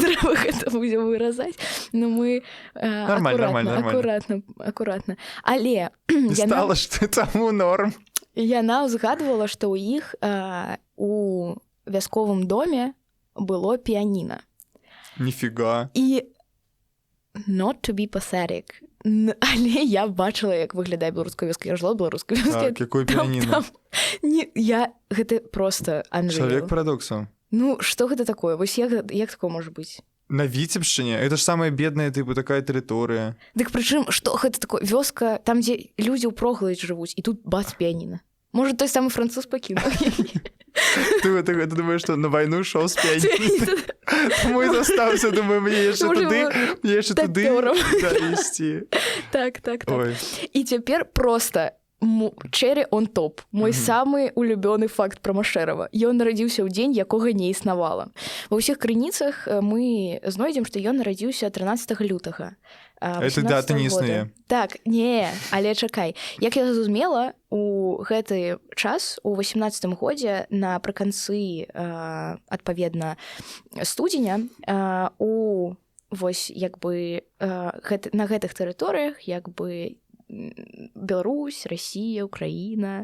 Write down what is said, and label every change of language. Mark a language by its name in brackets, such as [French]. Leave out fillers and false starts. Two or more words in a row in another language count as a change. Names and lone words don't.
[Belarusian] Ці трэба гэта будзе выразаць. Ну, мы акуратна. Але... Стала, што таму норм. Яна ўзгадвала, што ў іх у вясковым доме было піяніна. Ніфіга. [English] І not to be pathetic, [Belarusian] але я бачыла, як выглядае беларуская вёска. Я жыла беларускай вёскі. Так, якое піяніна? Гэта просто unreal. Чалавек парадоксаў. Ну, што гэта такое? Вось як такое можа быць? На Віцебшчыне? [Russian] Это ж самая бедная, тыпу, такая тэрыторыя. [Belarusian] Дык прычым, што гэта такое? Вёска, там, дзе людзі ў проглядзе жывуць, і тут бац піяніна. Можа, той самы француз пакінуў. [Russian] Ты думаешь, [Belarusian] што на вайну шоў з піянінай? Таму і застаўся, думаю, мне яшчэ туды ісці. Так. І цяпер проста [English] cherry on top. [Belarusian] Мой самы улюбёны факт пра Машэрава. Ён нарадзіўся ў дзень, якога не існавала. Ва ўсіх крыніцах мы знойдзем, што ён нарадзіўся 13 лютага. [Russian] Это дата [Belarusian] не існуе. Так, не, але чакай. Як я зразумела, у гэты час, у 18 годзе, напрыканцы, адпаведна, студзеня, вось, як бы, на гэтых тэрыторыях, як бы, Беларусь, Расія, Украіна.